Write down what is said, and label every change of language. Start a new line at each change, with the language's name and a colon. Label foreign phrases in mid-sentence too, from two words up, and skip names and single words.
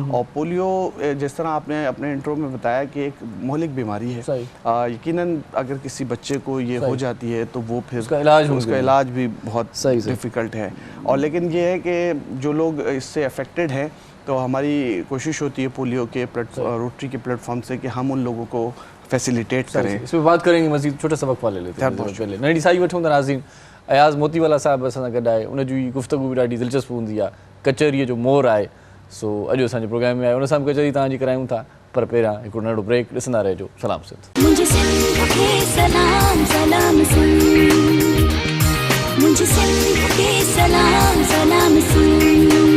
Urdu: اور پولیو جس طرح آپ نے اپنے انٹرو میں بتایا کہ ایک مہلک بیماری ہے, یقیناً اگر کسی بچے کو یہ ہو جاتی ہے تو وہ پھر اس کا علاج بھی بہت ڈیفیکلٹ ہے. اور لیکن یہ ہے کہ جو لوگ اس سے افیکٹڈ ہیں, تو ہماری کوشش ہوتی ہے پولیو کے روٹری کے پلیٹ فارم سے کہ ہم ان لوگوں کو فیسیلیٹیٹ کریں. اس پہ بات کریں گے مزید, چھوٹا سا وقفہ لے لیتے ہیں پہلے.
Sindhi: ننڈی سائی وٹھوں تا ناظرین, ایاز موتی والا صاحب اساں سان گॾु आहे, उन जी गुफ़्तगू बि ॾाढी दिलचस्प हूंदी आहे. कचहरीअ जो मोर आहे, सो अॼु असांजे प्रोग्राम में आहे, उन सां बि कचहरी तव्हांजी करायूं था. पर पहिरियां हिकिड़ो नंढो ब्रेक, ॾिसंदा रहिजो सलाम सिंध. मुंहिंजे सिंध खे सलाम सलाम सिंध, मुंहिंजे सिंध खे सलाम सलाम सिंध.